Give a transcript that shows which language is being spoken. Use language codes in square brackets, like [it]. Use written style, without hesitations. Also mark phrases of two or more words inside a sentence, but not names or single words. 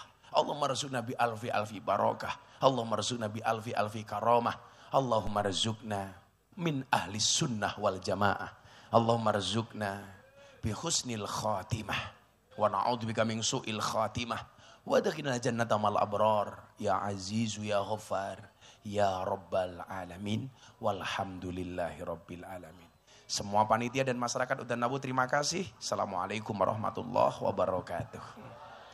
[ar] اللهم ارزقنا بألف بركة. اللهم ارزقنا بألف كرامة. اللهم ارزقنا من أهل السنة والجماعة. اللهم ارزقنا بحسن الخاتمة ونعوذ بك من سوء الخاتمة وأدخلنا جنة مع الأبرار يا عزيز يا غفار يا رب العالمين والحمد لله رب العالمين. [id] Semua panitia dan masyarakat Udan Nabu terima kasih. [ar] السلام عليكم ورحمة الله وبركاته.